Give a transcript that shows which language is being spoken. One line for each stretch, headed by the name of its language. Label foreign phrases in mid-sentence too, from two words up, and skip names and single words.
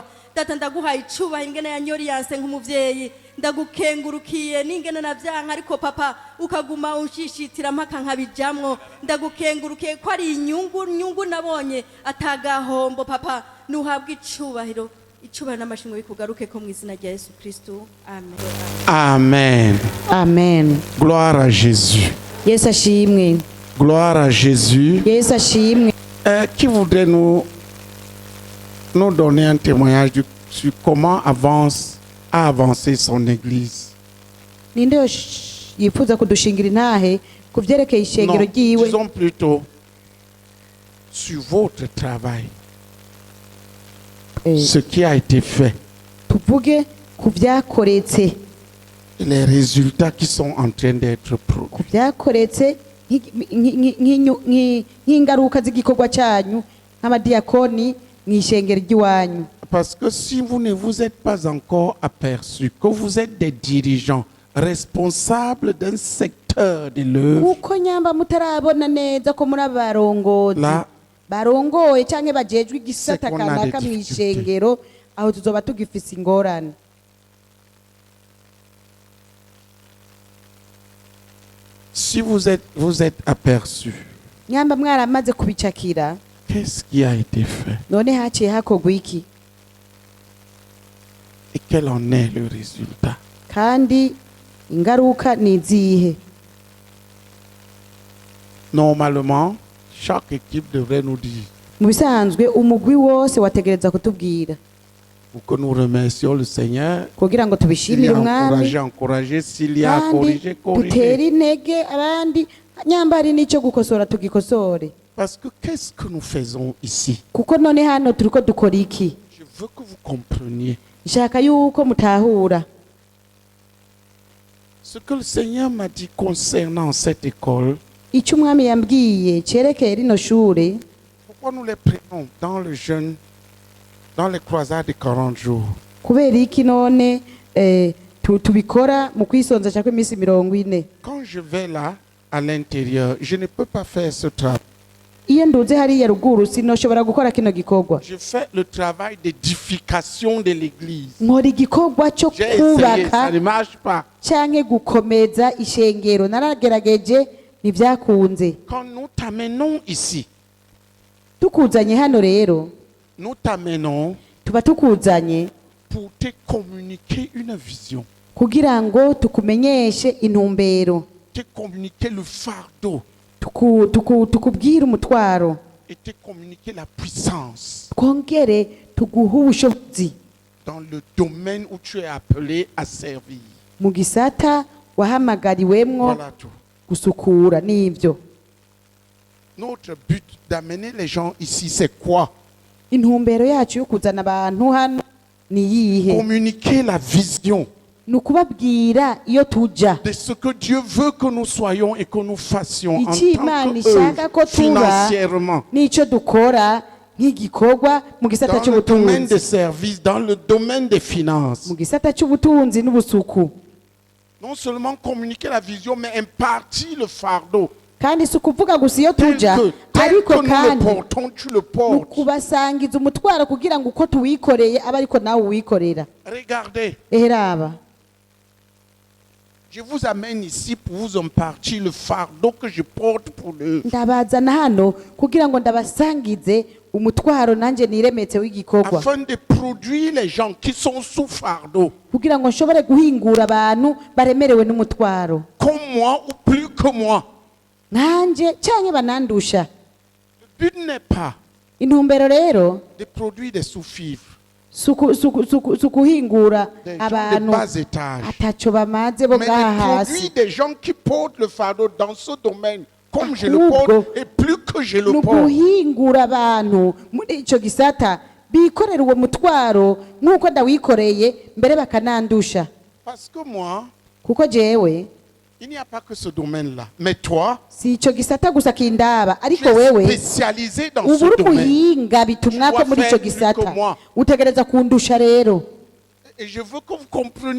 Rundi: Data ndaguhaye icubahiro ingene yanyoriyanse nk'umuvyeyi. Ndagukengurukiye n'ingene navyanka ariko papa ukaguma unshishitira mpaka nkabijamwo. Ndagukengurukiye ko ari inyungu nabonye atagahombo papa. Nuhabwe icubahiro n'amashimwe bikugaruke ko mu izina rya Yesu Kristo. Amen. Amen. Amen.
French: Gloire à Jésus.
Rundi: Yesu ashimwe.
French: Gloire à Jésus.
Rundi: Yesu ashimwe.
French: Qui voudrait nous donner un témoignage sur comment a avancé son église?
Rundi: Ninde yifuza kudushingira intahe ku vyerekeye ishengero ryiwe?
French: Disons plutôt sur votre travail. Ce qui a été fait.
Rundi: Tuvuge ku vyakoretse.
French: Les résultats qui sont en train d'être produits.
Rundi: Ku vyakoretse nk'ingaruka z'igikorwa cyanyu nk'abadiyakoni mw'ishengero ry'iwanyu.
French: Parce que si vous ne vous êtes pas encore aperçu que vous êtes des dirigeants responsables d'un secteur de l'œuvre,
Rundi: uko nyamba mutarabona neza ko muri abarongozi barongoye canke bajejwe igisata kanaka mw'ishengero, aho tuzoba tugifise ingorane.
French: Si vous êtes aperçu,
Rundi: nyamba mwaramaze kubicakira,
French: qu'est-ce qui a été fait?
Rundi: None haciye hakorwa iki?
French: Et quel en est le résultat?
Rundi: Kandi ingaruka ni izihe?
French: Normalement, chaque équipe devrait nous dire.
Rundi: Mu bisanzwe umugwi wose wategereza kutubwira.
French: Pour que nous remercions le Seigneur.
Rundi: Kugira ngo tubishimire umwami.
French: Encourager s'il y a corrigé.
Rundi: Tutera intege abandi nyambari n'icyo gukosora tugikosore.
French: Parce que qu'est-ce que nous faisons ici?
Rundi: Kuko none hano turiko dukora iki?
French: Je veux que vous compreniez.
Rundi: Nshaka yuko mutahura.
French: Ce que le Seigneur m'a dit concernant cette école.
Rundi: icyo umwami yambwiye cyerekeye rino shure
French: Pourquoi nous les prenons dans le jeûne, dans les croisades de 40 jours?
Rundi: kubera iki none tubikora mu kwisonza cyangwa iminsi 40?
French: Quand je vais là, à l'intérieur, je ne peux pas faire ce travail.
Rundi: iyo nduze hariya ruguru sinoshobora gukora kino gikorwa.
French: Je fais le travail d'édification de l'église.
Rundi: nkora igikorwa cyo
French: J'ai essayé,
Rundi: kubaka
French: ça ne marche pas.
Rundi: cyangwa gukomeza ishengero, naragerageje ntibyakunze.
French: Quand nous t'amenons ici,
Rundi: tukuzanye hano rero,
French: nous t'amenons
Rundi: tuba tukuzanye
French: pour te communiquer une vision,
Rundi: kugira ngo tukumenyeshe intumbero,
French: te communiquer le fardeau
Rundi: tukubwire umutwaro,
French: et te communiquer la puissance
Rundi: twongere tuguhe ubushobozi
French: dans le domaine où tu es appelé à servir.
Rundi: mu gisata wahamagariwemwo
French: Voilà tout.
Rundi: gusukura. n'ibyo
French: Notre but d'amener les gens ici, c'est quoi?
Rundi: intumbero yacu yo kuzana abantu hano ni iyihe?
French: Communiquer la vision
Rundi: ni ukubabwira iyo tuja,
French: de ce que Dieu veut que nous soyons et que nous fassions en
Rundi: icyo Imana
French: tant
Rundi: ishaka ko
French: qu'œuvre
Rundi: tuba
French: financièrement,
Rundi: n'icyo dukora nk'igikorwa mu gisata
French: dans le domaine des
Rundi: cy'ubutunzi,
French: services, dans le domaine des finances.
Rundi: mu gisata cy'ubutunzi n'ubusuku.
French: Non seulement communiquer la vision, mais impartir le fardeau.
Rundi: kandi si ukuvuga gusa iyo tuja,
French: Tel
Rundi: ariko
French: que nous le
Rundi: kandi
French: portons, tu le
Rundi: ni
French: portes.
Rundi: ukubasangiza umutwaro kugira ngo uko tuwikoreye abe ariko nawe uwikorera.
French: Regardez,
Rundi: raba
French: je vous amène ici pour vous impartir le fardeau que je porte pour eux.
Rundi: ndabazana hano kugira ngo ndabasangize umutwaro nanjye niremetse w'igikorwa,
French: Afin de produire les gens qui sont sous fardeau,
Rundi: kugira ngo nshobore guhingura abantu baremerewe n'umutwaro
French: comme moi ou plus que moi.
Rundi: nanjye cyangwa banandusha.
French: Le but n'est pas
Rundi: intumbero rero
French: de produire des sous-fifres,
Rundi: si ukuhingura
French: des gens de
Rundi: abantu
French: bas étage,
Rundi: ataco bamaze bo
French: mais
Rundi: ngaha
French: de
Rundi: hasi,
French: produire des gens qui portent le fardeau dans ce domaine, comme je le
Rundi: Ahubwo,
French: porte et plus que je le
Rundi: ni
French: porte.
Rundi: ukuhingura abantu muri icyo gisata bikorera uwo mutwaro nk'uko ndawikoreye mbere bakanandusha.
French: Parce que moi,
Rundi: kuko jewe
French: il n'y a pas que ce domaine-là. Mais toi,
Rundi: si icyo gisata gusa kindaba,
French: tu
Rundi: ariko
French: es
Rundi: wewe
French: spécialisé dans
Rundi: ubu
French: ce
Rundi: uri
French: domaine.
Rundi: umuhinga bitumwa ko muri icyo gisata, utegereza kundusha rero.
French: Et je veux que vous compreniez